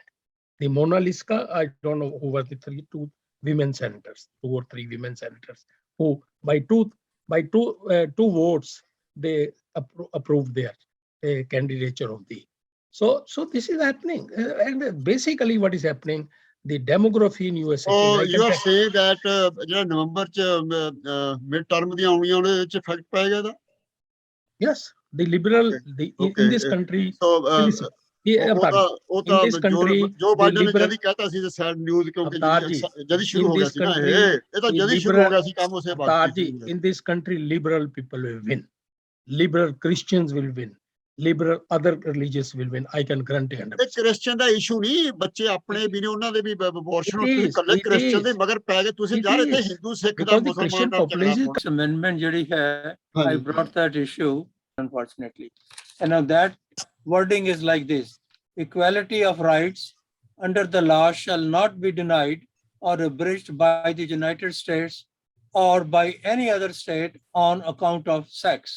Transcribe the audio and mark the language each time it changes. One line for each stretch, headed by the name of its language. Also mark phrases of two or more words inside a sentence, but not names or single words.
English: The Mona Lisa, I don't know who were the 2 women senators, 2 or 3 women senators, who by two votes, they approved their candidature of the. So this is happening. And basically what is happening, the demography in USA. Oh, you are saying that November midterm
Punjabi: ਦੀਆਂ ਆਉਣੀਆਂ, ਉਹਦੇ ਵਿੱਚ
English: effect
Punjabi: ਪਏਗਾ ਇਹਦਾ?
English: Yes, the liberal, in this country.
Punjabi: So ਉਹ ਤਾਂ
English: in this country,
Punjabi: ਜੋ
English: the
Punjabi: ਬਾਈਡਨ ਨੇ
English: liberal,
Punjabi: ਜਦ ਹੀ ਕਹਿਤਾ ਸੀ
English: sad news
Punjabi: ਕਿਉਂਕਿ
English: Avtar ji,
Punjabi: ਜਦ ਹੀ ਸ਼ੁਰੂ
English: in
Punjabi: ਹੋ ਗਿਆ
English: this
Punjabi: ਸੀ ਨਾ
English: country,
Punjabi: ਇਹ ਤਾਂ
English: the
Punjabi: ਜਦ ਹੀ ਸ਼ੁਰੂ ਹੋ
English: liberal,
Punjabi: ਗਿਆ ਸੀ ਕੰਮ ਉਸੇ
English: Avtar
Punjabi: ਵਕਤ
English: ji, in this country, liberal people will win. Liberal Christians will win. Liberal other religions will win. I can guarantee 100%.
Punjabi: ਇਹ ਕ੍ਰਿਸਚੀਅਨ ਦਾ ਇਸ਼ੂ ਨਹੀਂ, ਬੱਚੇ ਆਪਣੇ ਵੀ ਨੇ, ਉਹਨਾਂ ਦੇ ਵੀ ਅਬੋਰਸ਼ਨ
English: It
Punjabi: ਤੁਸੀਂ
English: is,
Punjabi: ਕੱਲੇ
English: it
Punjabi: ਕ੍ਰਿਸਚੀਅਨ ਦੇ
English: is.
Punjabi: ਮਗਰ ਪੈ ਗਏ, ਤੁਸੀਂ
English: It
Punjabi: ਜਾ ਰਹੇ ਤੇ
English: is.
Punjabi: ਹਿੰਦੂ ਸਿੱਖ ਦਾ
English: Because the
Punjabi: ਮੁਸਲਮਾਨ
English: Christian
Punjabi: ਦਾ ਝਗੜਾ
English: population,
Punjabi: ਪਾਉਣਾ।
English: This amendment
Punjabi: ਜਿਹੜੀ ਹੈ,
English: I
Punjabi: ਹਾਂਜੀ
English: brought that issue, unfortunately. And now that wording is like this: equality of rights under the law shall not be denied or abridged by the United States or by any other state on account of sex.